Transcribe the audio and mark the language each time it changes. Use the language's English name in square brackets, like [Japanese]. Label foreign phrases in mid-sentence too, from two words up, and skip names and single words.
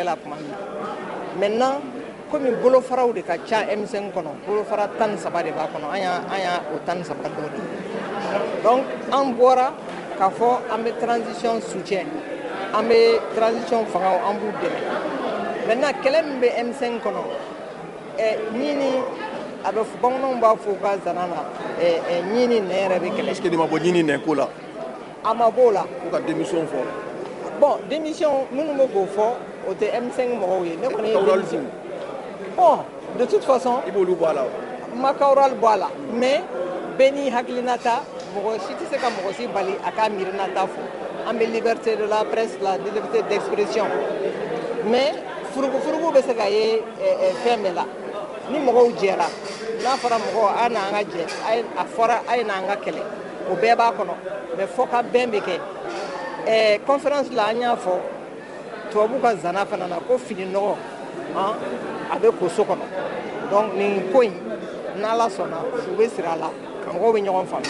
[Bambara] la tuma min na maintenant komi bolofaraw de ka ca M5 kɔnɔ bolofara 13 de b'a kɔnɔ an y'a o 13 dɔ de donc an bɔra k'a fɔ an bɛ [French] transition soutien [Bambara] an bɛ transition fangaw an b'u dɛmɛ maintenant kɛlɛ min bɛ M5 kɔnɔ ɲini a bɛ bamananw b'a fɔ u ka zana na ɲini nɛ yɛrɛ bɛ kɛlɛ. [French] est-ce que [Bambara] nin ma bɔ ɲini nɛ ko la. a ma b'o la. ko ka démission fɔ. [French] bon démission [Bambara] minnu bɛ k'o fɔ o tɛ M5 mɔgɔw ye ne kɔni ye démission. [French] bon de toute façon. [Bambara] i b'olu bɔ a la wa. ma kawral bɔ a la mais bɛɛ n'i hakilinata mɔgɔ si tɛ se ka mɔgɔ si bali a ka miirinata fɔ an bɛ liberté [French] de la presse la liberté d'expression mais [Bambara] furugu bɛ se ka ye fɛn bɛɛ la ni mɔgɔw jɛra n'a fɔra mɔgɔw a n'an ka jɛ a fɔra a ye n'an ka kɛlɛ o bɛɛ b'a kɔnɔ mais fɔ ka bɛn bɛ kɛ conférence la an y'a fɔ tubabu ka zana fana na ko fini nɔgɔ a bɛ ko so kɔnɔ donc nin ko in n'ala sɔnna u bɛ siri a la mɔgɔw bɛ ɲɔgɔn faamu.